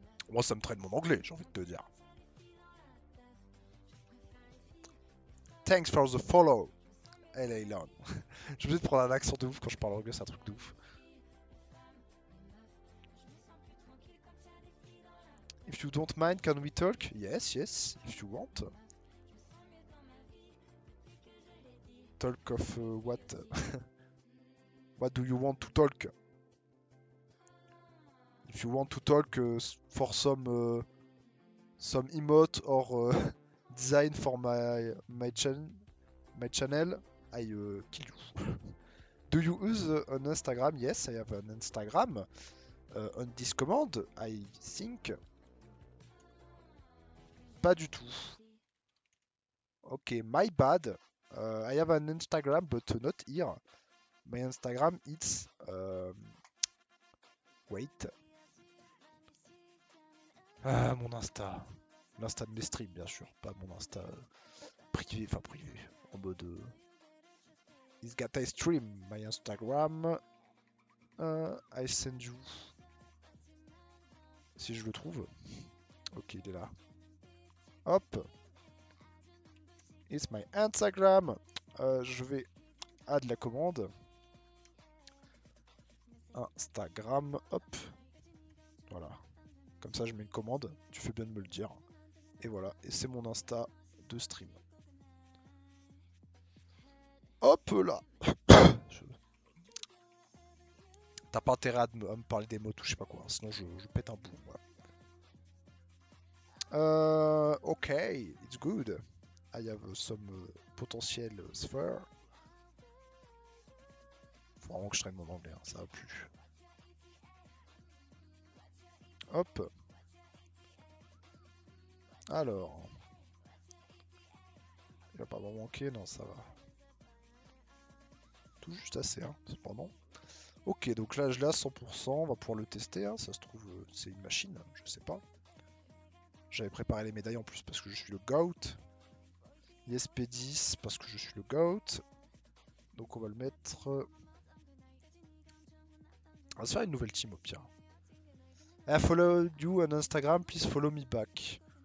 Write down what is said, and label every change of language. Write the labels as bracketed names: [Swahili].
[French] Moi, ça me traîne mon anglais, j'ai envie de te dire. [English] Thanks for the follow. [French] Alaylon. Je vais de prendre un accent de ouf quand je parle anglais, c'est un truc de ouf. [English] If you don't mind, can we talk? Yes, yes, if you want. Talk of what? What do you want to talk? If you want to talk for some emote or design for my channel, I kill you. Do you use an Instagram? Yes, I have an Instagram. On this command, I think. [French] Pas du tout. [English] Ok, my bad. I have an Instagram, but not here. My Instagram, it's... wait. [French] Ah, mon Insta. L'Insta de mes streams, bien sûr. Pas mon Insta privé, enfin privé. En mode... [English] Is got I stream my Instagram. I send you. [French] Si je le trouve. Ok, il est là. Hop. [English] It's my Instagram. [French] Je vais add la commande. Instagram. Hop. Voilà. Comme ça, je mets une commande. Tu fais bien de me le dire. Et voilà. Et c'est mon Insta de stream. Hop là. Je- T'as pas intérêt à me parler des mots ou je sais pas quoi. Sinon, je pète un bout. Voilà. [English] Ok. It's good. I have some potentiel sphere. [French] Faut vraiment que je traîne mon anglais. Hein, ça va plus. Hop. Alors. Il va pas m'en manquer. Non, ça va. Tout juste assez, hein, cependant. Ok, donc là, je l'ai à 100%. On va pouvoir le tester. Hein, ça se trouve, c'est une machine. Je sais pas. J'avais préparé les médailles en plus parce que je suis le GOAT. ISP10 parce que je suis le GOAT. Donc on va le mettre... On va se faire une nouvelle team au pire. [English] I follow you on Instagram, please follow me back.